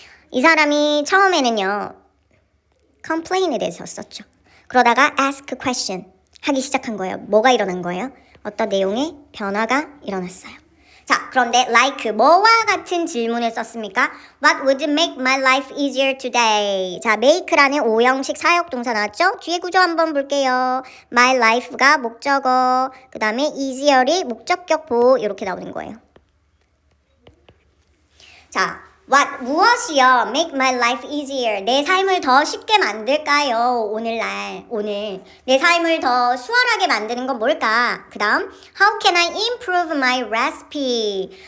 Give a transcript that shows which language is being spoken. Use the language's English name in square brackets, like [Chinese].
[Korean] 이 사람이 처음에는요, complain에 대해서 썼죠. 그러다가 ask question 하기 시작한 거예요. 뭐가 일어난 거예요? 어떤 내용의 변화가 일어났어요. 자, 그런데 like, 뭐와 같은 질문을 썼습니까? [English] What would make my life easier today? [Korean] 자, make라는 5형식 사역동사 나왔죠? 뒤에 구조 한번 볼게요. My life 가 목적어, 그 다음에 easier이 목적격 보호, 이렇게 나오는 거예요. 자, what, 무엇이요? make my life easier. 내 삶을 더 쉽게 만들까요? 오늘. 내 삶을 더 수월하게 만드는 건 뭘까? [English] 그 다음, how can I improve my recipe?